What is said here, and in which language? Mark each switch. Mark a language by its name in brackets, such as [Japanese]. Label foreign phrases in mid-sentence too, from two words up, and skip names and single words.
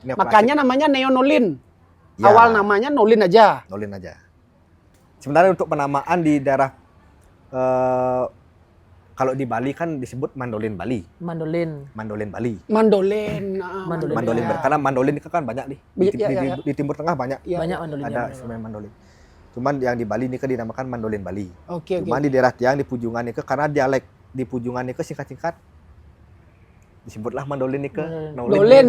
[Indonesian] Makanya namanya neonolin. Ya. Awal namanya nolin aja. Nolin aja. Sebenarnya untuk penamaan di daerah kalau di Bali kan disebut mandolin Bali. Mandolin Bali. Mandolin Karena mandolin itu kan banyak nih. Di Timur Tengah banyak. Banyak mandolin. Ada semen mandolin. Cuman yang di Bali ini kan dinamakan mandolin Bali. Oke. Cuman di daerah Tiang di Pujungan itu karena dialek di Pujungan itu singkat-singkat disebutlah mandolin itu Nolin.